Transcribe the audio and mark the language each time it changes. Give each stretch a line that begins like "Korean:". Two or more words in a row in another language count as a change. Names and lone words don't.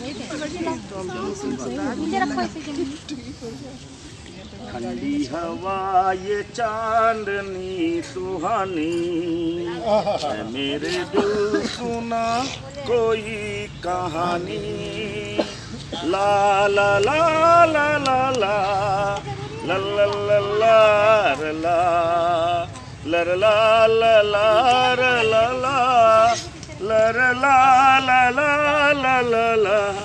Hindi: नीचे रखो इसे। ठंडी हवा ये चांदनी सुहानी है, मेरे दिल सुना कोई कहानी। ला ला ला ला ला ला ला ला ला ला ला ला ला ला ला ला ला ला।